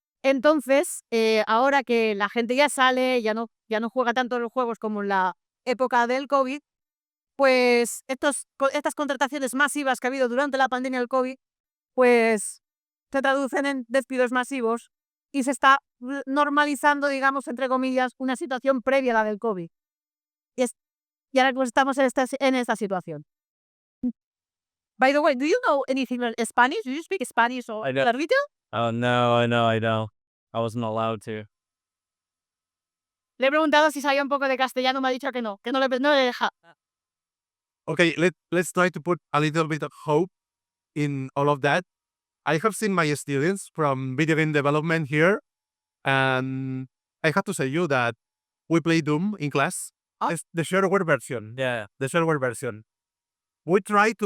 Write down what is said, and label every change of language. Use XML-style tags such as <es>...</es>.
<es>Entonces, ahora que la gente ya sale, ya no juega tanto los juegos como en la época del COVID, pues estas contrataciones masivas que ha habido durante la pandemia del COVID, pues se traducen en despidos masivos y se está normalizando, digamos, entre comillas, una situación previa a la del COVID. Y ahora pues estamos en esta situación.</es> <en>By the way, do you know anything in Spanish? Do you speak Spanish or I don't.</en> <es>traducido?</es> <en>Oh, no, I don't. I wasn't allowed to.</en> <es>Le he preguntado si sabía un poco de castellano, me ha dicho que no le deja.</es> <en>Okay, let's try to put a little bit of hope in all of that. I have seen my students from video game development here, and I have to say you that we play Doom in class. It's the shareware version. Yeah. The shareware version. We try to,</en>